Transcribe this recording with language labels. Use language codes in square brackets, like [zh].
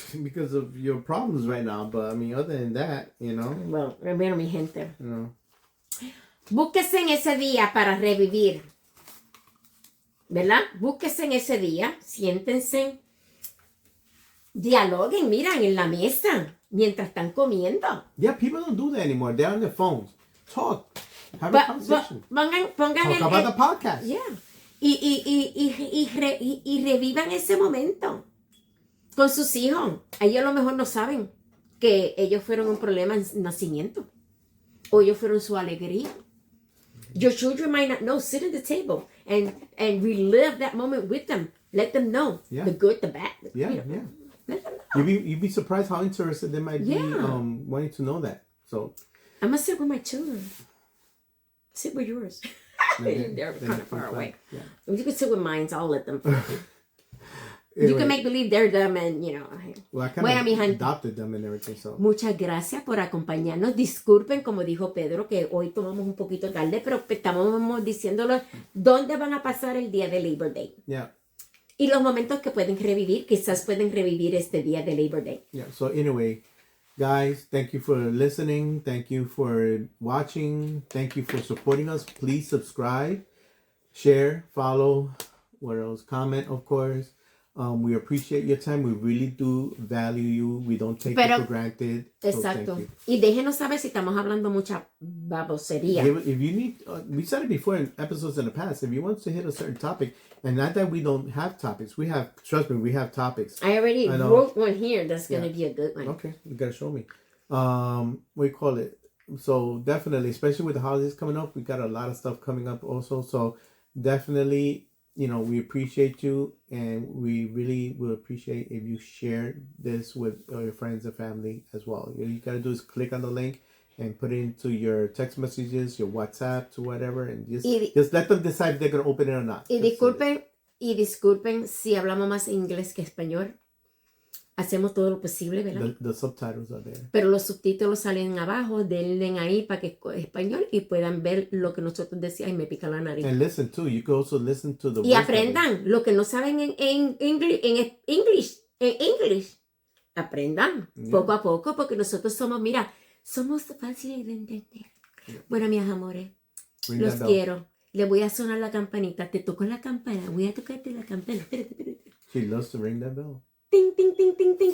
[en] Because of your problems right now. But I mean, other than that, you know. Well, remember [es] mi gente. [en] You know. [es] Búsquese en ese día para revivir. ¿Verdad? Búsquese en ese día. Siéntense. Dialoguen, miran en la mesa. Mientras están comiendo. [en] Yeah, people don't do that anymore. They're on their phones. Talk. Have a conversation. [es] Pongan [en] Talk about the podcast. Yeah. [es] Y revivan ese momento con sus hijos. Ellos a lo mejor no saben que ellos fueron un problema en nacimiento. O ellos fueron su alegría. [en] Your children might not know. Sit at the table and relive that moment with them. Let them know the good, the bad. Yeah. Let them know. You'd be surprised how interested they might be wanting to know that. So I'm going to sit with my children. Sit with yours. They're kind of far away. Yeah. You can sit with mine, so I'll let them. Anyway, you can make believe they're them and, you know. Well, I kind of adopted them and everything, so. [es] Muchas gracias por acompañarnos. Disculpen, como dijo Pedro, que hoy tomamos un poquito tarde, pero estamos diciéndolo dónde van a pasar el día de Labor Day. [en] Yeah. [es] Y los momentos que pueden revivir, quizás pueden revivir este día de Labor Day. [en] Yeah, so anyway, guys, thank you for listening. Thank you for watching. Thank you for supporting us. Please subscribe, share, follow, what else? Comment, of course. We appreciate your time. We really do value you. We don't take it for granted. [es] Exacto. [en] So [es] y déjenos saber si estamos hablando mucha babosería. [en] If you need, we said it before in episodes in the past, if you want to hit a certain topic, and not that we don't have topics, we have, trust me, we have topics. I already wrote one here that's going to be a good one. Okay, you got to show me. What do you call it? So definitely, especially with the holidays coming up, we got a lot of stuff coming up also. So definitely, you know, we appreciate you, and we really will appreciate if you share this with your friends and family as well. All you got to do is click on the link and put it into your text messages, your WhatsApp, to whatever, and just let them decide if they're going to open it or not. [es] Y disculpen si hablamos más inglés que español. Hacemos todo lo posible, ¿verdad? [en] The subtitles are there. [es] Pero los subtítulos salen abajo, denle ahí para que español y puedan ver lo que nosotros decíamos. Ay, me pica la nariz. [en] And listen too. You can also listen to the. [es] Y aprendan lo que no saben en English. Aprendan poco a poco, porque nosotros somos fáciles de entender. [en] Yeah. [es] Bueno, mis amores, Los quiero. Le voy a sonar la campanita. Te toco la campana. Voy a tocarte la campana. Espérate. [en] She loves to ring that bell. Ting, ting, ting, ting, ting.